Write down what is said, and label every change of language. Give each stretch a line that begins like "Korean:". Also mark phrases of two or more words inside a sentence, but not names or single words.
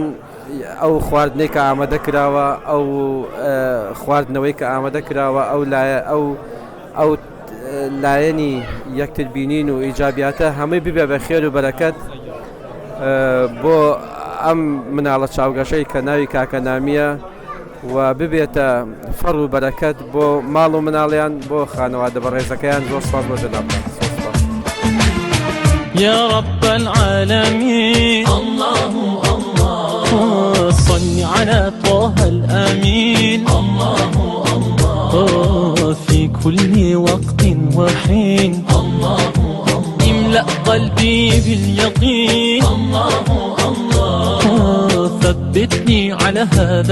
Central Kurdish: ئەو خواردنەی کە ئامادە کراوە ئەو خواردنەوەی کە ئامادە کراوە ئەو لایەنی یەکتر بینین و ئیجابیاتە هەمووی ببێ بە خێر و بەرەکەت بۆ ئەم مناڵە چاوگەشەی کە ناوی کاکە نامیە و ببێتە فەڕ و بەرەکەت بۆ ماڵ و مناڵیان بۆ خانەوادە بەڕێزەکەیان زۆر سپاس بۆ جەناب.
Arabic: يا رب العالمين الله الله صل على طه الأمين الله الله في كل وقت وحين الله الله املأ قلبي باليقين الله الله ثبتني على هذا